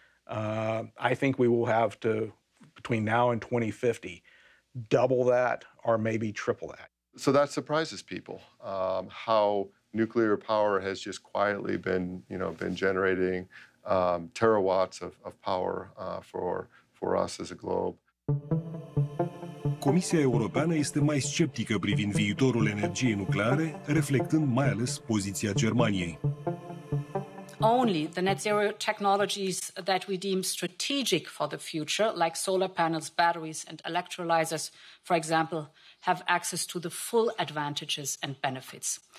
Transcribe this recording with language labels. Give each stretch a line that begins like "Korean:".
English: I think we will have to, between now and 2050, double that or maybe triple that. So that surprises people, how nuclear power has just quietly been generating terawatts of power for us as a globe.
Romanian: Comisia Europeană este mai sceptică privind viitorul energiei nucleare, reflectând mai ales poziția Germaniei.
English: Only the net zero technologies that we deem strategic for the future, like solar panels, batteries, and electrolyzers, for example, have access to the full advantages and benefits.